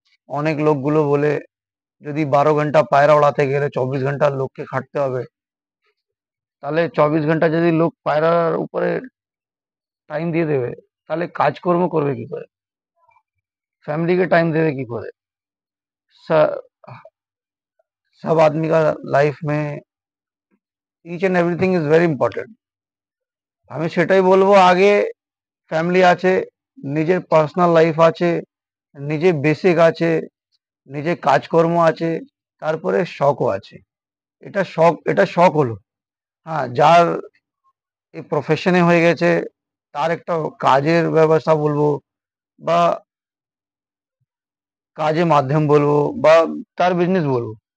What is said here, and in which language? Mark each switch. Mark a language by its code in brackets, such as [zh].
[bn] অনেক লোকগুলো বলে যদি 12 ঘন্টা পায়রা ওড়াতে গেলে 24 ঘন্টা লোককে খাটতে হবে, তাহলে 24 ঘন্টা যদি লোক পায়রার উপরে টাইম দিয়ে দেবে, তাহলে কাজকর্ম করবে কি করে, [hi] फैमिली के टाइम देवे की करे। स- सब आदमी का लाइफ में [en] Each and everything is very important. [bn] আমি সেটাই বলবো, আগে ফ্যামিলি আছে, নিজের পার্সোনাল লাইফ আছে, নিজের বেসিক আছে, নিজের কাজকর্ম আছে, তারপরে শখও আছে। এটা শখ হলো। হ্যাঁ, যার এই প্রফেশনে হয়ে গেছে, তার একটা কাজের ব্যবস্থা বলবো, বা কাজের মাধ্যম বলবো, বা তার বিজনেস বলবো।